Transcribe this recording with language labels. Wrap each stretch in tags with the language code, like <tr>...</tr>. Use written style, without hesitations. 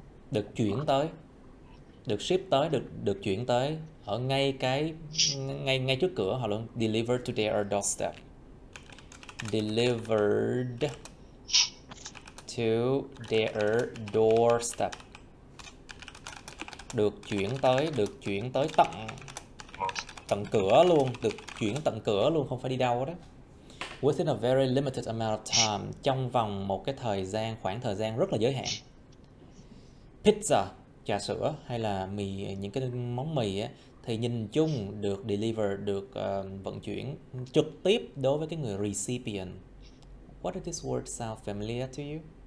<vi>Được chuyển tới. Được ship tới, được chuyển tới ở ngay trước cửa họ luôn.</vi> <en>Delivered to their doorstep. Delivered to their doorstep.</en> <vi>Được chuyển tới tận cửa luôn, được chuyển tận cửa luôn, không phải đi đâu đó.</vi> <en>Within a very limited amount of time,</en> <vi>trong vòng một cái khoảng thời gian rất là giới hạn. Pizza, trà sữa hay là những cái món mì á, thì nhìn chung được deliver, được vận chuyển trực tiếp đối với cái người recipient.</vi> <en>What does this word sound familiar to you?</en>